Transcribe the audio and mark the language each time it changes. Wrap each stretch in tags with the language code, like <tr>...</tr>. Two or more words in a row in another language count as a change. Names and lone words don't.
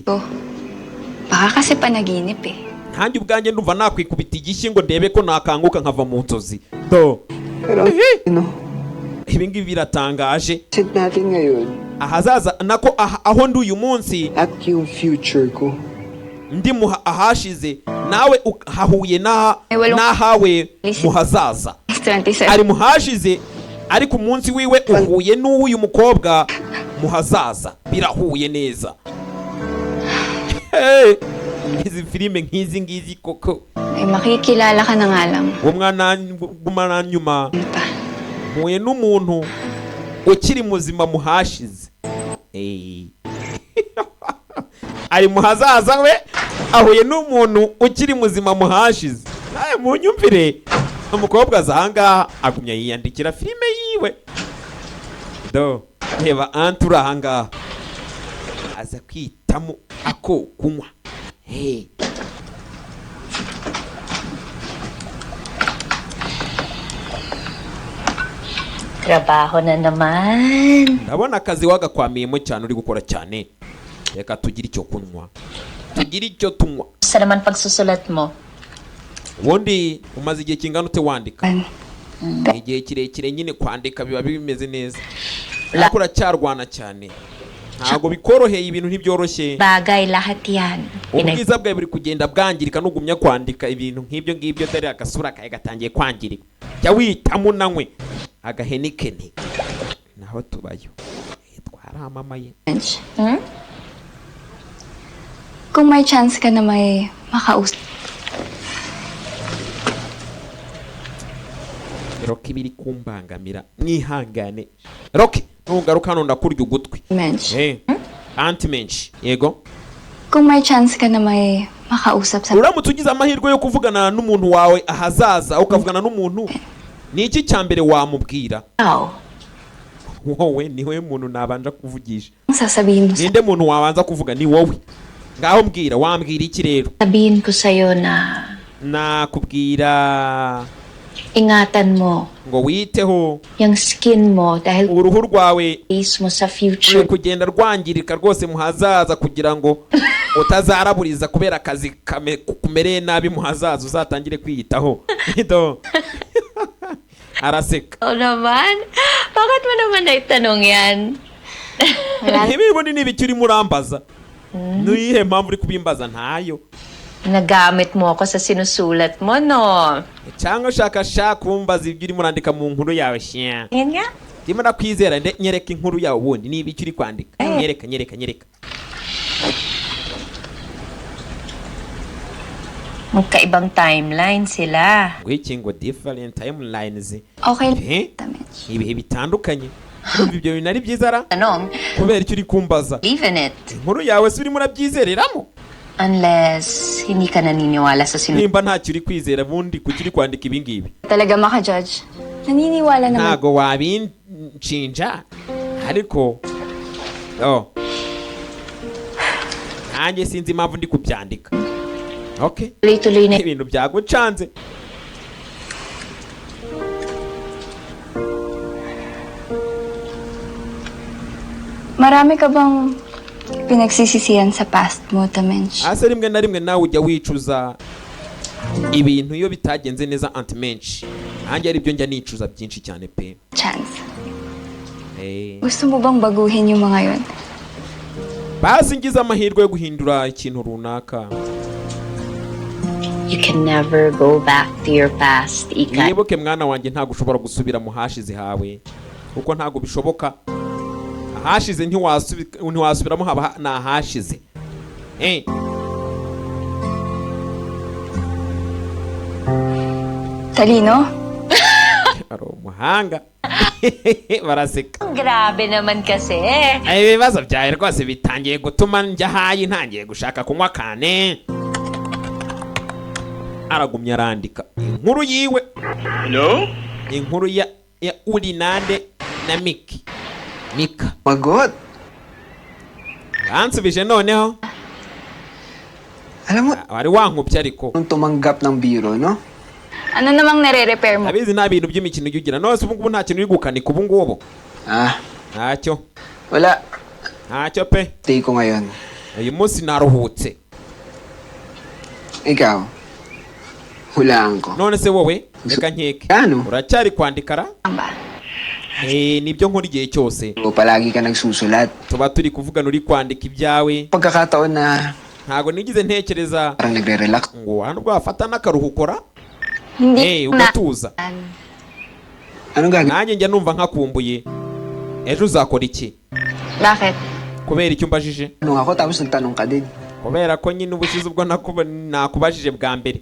<tl>Baka kasi panaginip eh.</tl> <rw>nanjye ubwanjye ndumva nakwikubita igishyi ngo ndebe ko nakanguka nkava mu nzozi do ibi ngibi biratangaje</rw> <tl>Sit natin ngayon</tl> <rw>ahazaza nako aho ndi uyu munsi</rw> <tl>at yung future ko.</tl> <rw>ndi ahashize nawe hahuye n'ahawe muhazaza 27. ari muhashize ariko umunsi wiwe uhuye n'uw'uyu mukobwa muhazaza birahuye neza. Izi filime nk'izi ngizi koko</rw> <tl>Ay makikilala ka na nga lang.</tl> <rw>umwana nyuma muye n'umuntu ukiri muzima muhashize ari muhazaza we ahuye n'umuntu ukiri muzima muhashize nawe munyumvire umukobwa azahangaha agumya yiyandikira filime yiwe do reba antura ahangaha aza kwitamo ako kunywa</rw> <tl>Trabaho na naman.</tl> <rw>ndabona akazi wagakwamiyemo cyane uri gukora cyane. Reka tugire icyo kunywa tugire icyo tunywa.</rw> <tl>Sa naman pagsusulat mo?</tl> <rw>Ubundi umaze igihe kingana ute wandika? Igihe kirekire nyine kwandika biba bimeze neza. Ariko uracyarwana cyane. Ntabwo bikoroheye ibintu ntibyoroshye.</rw> <tl>Bagay lahat yan.</tl> <rw>Ubwiza bwawe buri kugenda bwangirika nugumya kwandika ibintu nk'ibyo ngibyo dore agasura kawe gatangiye kwangirika. Jya witamo nawe agahenikeni naho tubayo twaramamaye.</rw> <tl>Kung may chance ka na may makausap.</tl> <rw>Rocky biri kumbangamira mwihangane. Rocky ntugaruka hano ndakurya ugutwi. Anti menshi yego.</rw> <tl>Kung may chance ka na may makausap sa</tl> <rw>uramutse ugize amahirwe yo kuvugana n'umuntu wawe ahazaza ukavugana n'umuntu ni iki cya mbere wamubwira? Wowe niwe muntu nabanja kuvugisha.</rw> <tl>Sasabihin mo</tl> <rw>ninde muntu wabanza kuvuga ni wowe. Ngaho mbwira wambwira iki rero?</rw> <tl>Sabihin ko sa'yo na</tl> <rw>nakubwira</rw> <tl>ingatan mo</tl> <rw>ngo witeho</rw> <tl>yung skin mo dahil</tl> <rw>uruhu rwawe</rw> <tl>mo sa future</tl> <rw>kugenda rwangirika rwose muhazaza kugira ngo utazaraburiza kubera akazi kumereye nabi muhazaza uzatangire kwiyitaho. Araseka.</rw> <tl>naman? Bakit mo naman naitanong yan?</tl> <rw>Ibiboni ni ibiki urimo urambaza? Niyihe mpamvu uri kubimbaza? Ntayo.</rw> <tl>Nagamit mo ako sa sinusulat mo, no?</tl> <rw>Cyangwa shaka kumbaza ibyo urimo urandika mu nkuru yawe shya.</rw> <tl>Yan nga.</tl> <rw>Ndimo nakwizera nyereka inkuru yawe ubundi ni ibiki uri kwandika. Nyereka.</rw> <tl>Magkaibang timeline sila.</tl> <rw>Ngwiki ngo</rw> <en>different timelines.</en> <rw>Okay. Ibihe bitandukanye. Ibyo bintu ari byiza ra?</rw> <tl>Anong?</tl> <rw>Kubera icyo uri kumbaza.</rw> <en>Believe in it.</en> <rw>Inkuru yawe si urimo urabyizereramo?</rw> <tl>Unless hindi ka naniniwala sa</tl> <rw>nimba ntacyo uri kwizera bundi kuki uri kwandika ibi ngibi?</rw> <tl>Talaga maka-judge. Naniniwala naman.</tl> <rw>Ntago wabinshinja. Ariko nanjye sinzi impamvu ndi kubyandika. Okay.</rw> <tl>Tuloy-tuloy na</tl> <rw>ibintu byagucanze.</rw> <tl>Marami ka bang pinagsisisihan sa past mo, Tamench?</tl> <rw>Asa rimwe na rimwe nawe ujya wicuza ibintu iyo bitagenze neza Anti-Menshi. Nanjye ari byo njya nicuza byinshi cyane pe. Chance.</rw> <tl>Gusto mo bang baguhin yung mga yun?</tl> <rw>Basi ngize amahirwe yo guhindura ikintu runaka.</rw> <en>You can never go back to your past,</en> <tl>Ika.</tl> <rw>Nibuke mwana wanjye ntago ushobora gusubira mu hashize hawe. Kuko ntago bishoboka. Ahashize ntiwasubiramo haba nahashize.</rw> <tl>Talino?</tl> <rw>Aro muhanga. Baraseka.</rw> <tl>Grabe naman kasi.</tl> <rw>Ay ibibazo byawe rwose bitangiye gutuma njya hayi ntangiye gushaka kunywa kane. Aragumya arandika inkuru yiwe. Hello? Inkuru ya Urinade na Mika. Magot. Ansubije noneho.</rw> <tl>Alam mo,</tl> <rw>wari wankubye ariko</rw> <tl>nung tumanggap ng biro, no? Ano namang nare-repair mo?</tl> <rw>Abizi nta bintu by'imikino ujya ugira. Nose ubu ngubu nta kintu uri gukanika ubu ngubu. Ntacyo.</rw> <tl>Wala.</tl> <rw>Ntacyo pe.</rw> <tl>Stay ko ngayon.</tl> <rw>Uyu munsi naruhutse.</rw> <tl>Ikaw. Hulaan ko.</tl> <rw>None se wowe reka nkeke.</rw> <tl>Ano?</tl> <rw>Uracyari kwandikara? Nibyo nkora igihe cyose.</rw> <tl>Palagi ka nagsusulat.</tl> <rw>Tuba turi kuvugana uri kwandika ibyawe.</rw> <tl>Pagkakataon na</tl> <rw>ntago nigize ntekereza</rw> <tl>parang nagre-relax</tl> <rw>ngo hano bwafata n'akaruhuko ra.</rw> <tl>Hindi</tl> <rw>ugatuza.</rw> <tl>Ano gagawin?</tl> <rw>Nanjye njya numva nkakumbuye. Ejo uzakora iki?</rw> <tl>Bakit?</tl> <rw>Kubera icyo umbajije?</rw> <tl>Nung ako tapos nagtanong ka din.</tl> <rw>Kubera ko nyine ubushize ubwo nakubajije bwa mbere.</rw>